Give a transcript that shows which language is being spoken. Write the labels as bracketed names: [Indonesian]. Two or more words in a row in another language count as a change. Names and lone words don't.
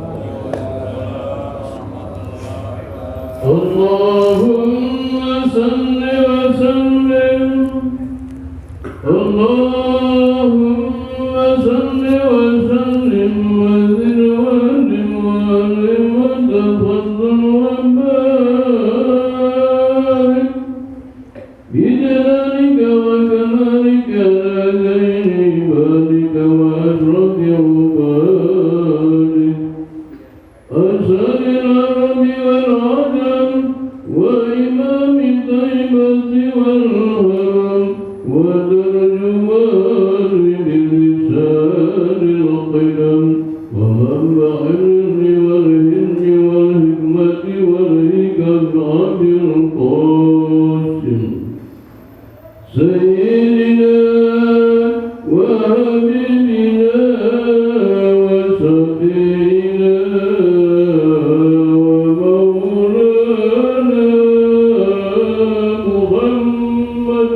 [Arabic] اللهم صل وسلم. اللهم صل وسلم وزد ودم وأنعم وتفضل و بارك بجلالك وكمالك على زين عبادك و وأشرف عبادك سيد العرب والعجم وإمام طيبة والحرم وترجمان لسان القدم ومنبع العلم والحلم والحكمة والحكم أبي القاسم سيدنا وحبيبنا وشفيعنا ومولانا محمد